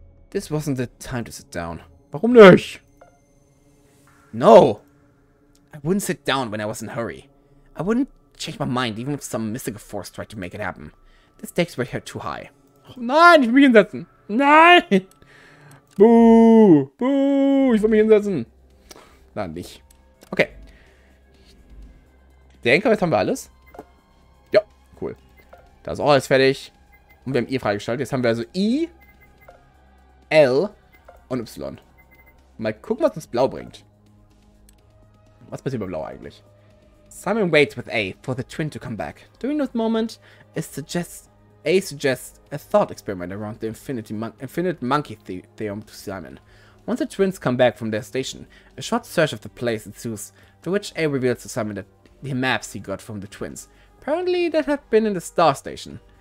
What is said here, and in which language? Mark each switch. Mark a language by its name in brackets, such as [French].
[English] This wasn't the time to sit down. [German] Warum nicht? [English] No! I wouldn't sit down when I was in a hurry. I wouldn't change my mind even if some mystical force tried to make it happen. The stakes were here too high. [German] Oh nein, ich will mich hinsetzen. Nein! Buh! Buh! Ich will mich hinsetzen. Nein, nicht. Okay. Ich denke, jetzt haben wir alles. Ja, cool. Da ist auch alles fertig. Und wir haben I freigeschaltet. Jetzt haben wir also I, L und Y. Mal gucken, was uns Blau bringt. Was passiert bei Blau eigentlich? [English] Simon waits with A for the twin to come back. During this moment, A suggests a thought experiment around the infinite monkey theorem to Simon. Once the twins come back from their station, a short search of the place ensues, to which A reveals to Simon that the maps he got from the twins, apparently that had been in the star station.